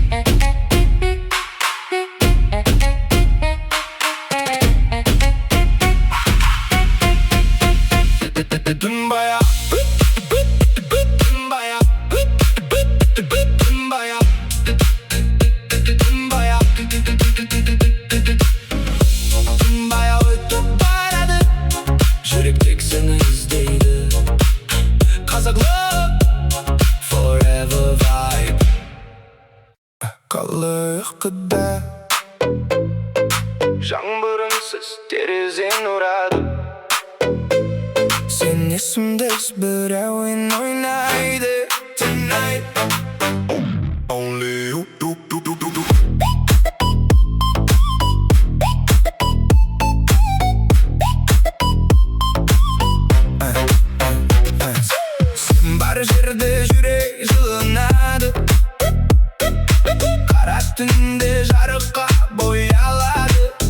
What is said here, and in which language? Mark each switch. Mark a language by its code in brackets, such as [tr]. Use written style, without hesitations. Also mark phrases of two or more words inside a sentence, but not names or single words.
[kk] Түн баяу Түн баяу Түн баяу Түн баяу Түн баяу өтіп барады Жүрек тек сені іздейді Қазақ [en] love Forever vibe [kk] Қала ұйқыда Жаңбырынсыз терезен ұрады Сен есімдес бір әуен ойнайды [en] Tonight, only you [kk] Сен бар жерде жүрек жылынады Қара түнде жарыққа боялады